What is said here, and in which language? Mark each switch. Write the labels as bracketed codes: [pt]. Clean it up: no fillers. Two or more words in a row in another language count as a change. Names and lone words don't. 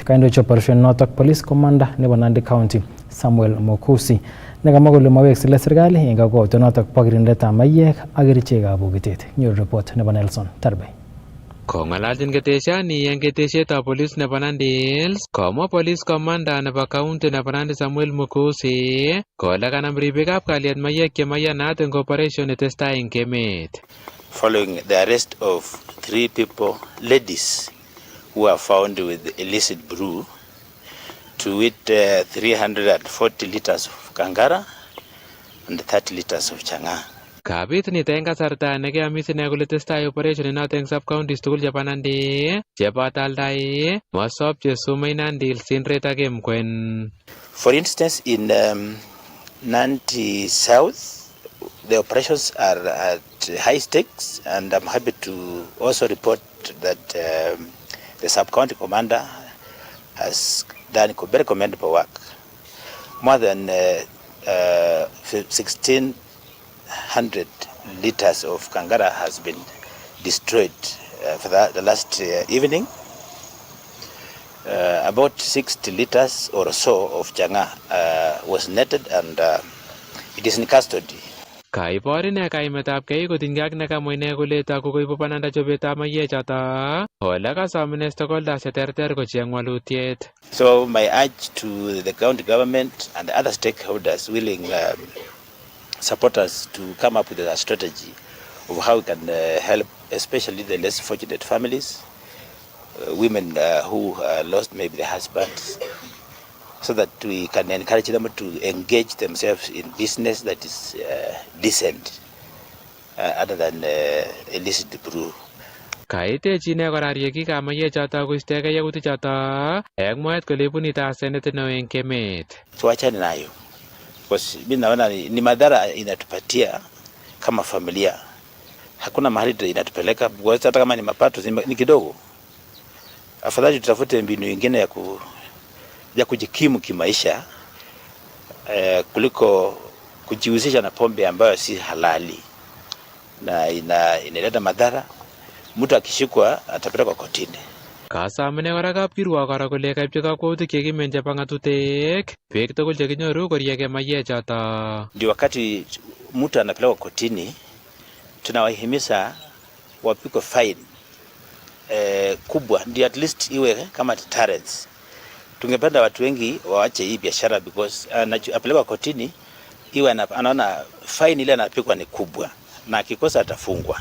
[kln] Kaindochi operation notok [en] police commander [kln] nebo Nandi County Samuel Mokusi nekamwa kole mawekse serikali en kakwautiet notok bo kirindetab mayek ak kerichekab bokitet. Nyoru report nebo Nelson Tarbey. Kong'alalchin keteshani eng ketesietab police nebo Nandi Hills, komwa [en] police commander [kln] nebo county nebo Nandi Samuel Mukusi kole kanam ribikab kalyet mayek chemayanat eng operation netestai eng emet. [en] Following the arrest of 3 people, ladies, who are found with illicit brew, to wit 340 liters of kangara and 30 liters of chang'a. [kln] Kabit nito eng kasarta nekeamis ine kole testai operation inoto eng sub-counties tugul chebo Nandi cheboto Aldai, Mosop, Chesumei, Nandi Hills, Sindret ak Emkwen. [en] For instance, in Nandi South, the operations are at high stakes, and I'm happy to also report that the sub-county commander has done very commendable work. More than 1,600 liters of kangara has been destroyed for the last evening. About 60 liters or so of chang'a was netted, and it is in custody. [kln] Kaibor ine kaimetabgei kotinygei ak nekamwa ine kole toku koibu bananda chobetab mayiechoto ole kasom ine stakeholders cheterter kocheng walutiet. [en] So my urge to the county government and the other stakeholders willing support us to come up with a strategy of how we can help especially the less fortunate families, women who lost maybe their husbands, so that we can encourage them to engage themselves in business that is decent other than illicit brew. [kln] Kaitechi ine kora riekikab mayiechoto koistogei yakutichoto eng mwaet kole buni asenet neo eng emet. [sw] Tuachane nayo, because mimi naona ni madhara inatupatia kama familia. Hakuna mahali inatupeleka, hata kama ni mapato ni kidogo. Afadhali tutafute mbinu nyingine ya kujikimu kimaisha kuliko kujihusisha na pombe ambayo si halali na inaleta madhara. Mtu akishikwa atapelekwa kotini. [kln] Kasamene kora kapkirwok kora kole kaipchi kakwautik chekimen chebo ng'atutik beek tugul chekinyoru korieke mayiechoto. [sw] Ndio wakati mtu anapelekwa kotini, tunawahimiza wapigwe fine kubwa, ndio [en] at least [sw] iwe kama deterrence. Tungependa watu wengi waache hii biashara because apelekwa kotini iwe anaona fine ile anapigwa ni kubwa na akikosa atafungwa.